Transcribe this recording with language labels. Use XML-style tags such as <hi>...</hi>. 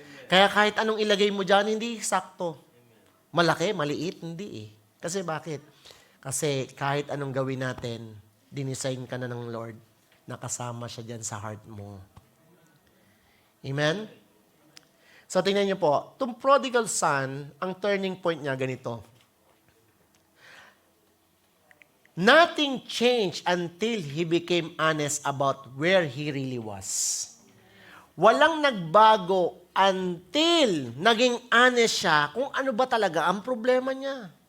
<tl>Kaya kahit anong ilagay mo dyan, hindi sakto. Malaki, maliit, hindi eh. Kasi bakit? Kasi kahit anong gawin natin, dinesign ka na ng Lord, nakasama siya dyan sa heart mo. Amen? So tingnan niyo po, itong prodigal son, ang turning point niya ganito.</tl> <en>Nothing changed until he became honest about where he really was.</en> <tl>Walang nagbago until naging honest siya kung ano ba talaga ang problema niya.</tl>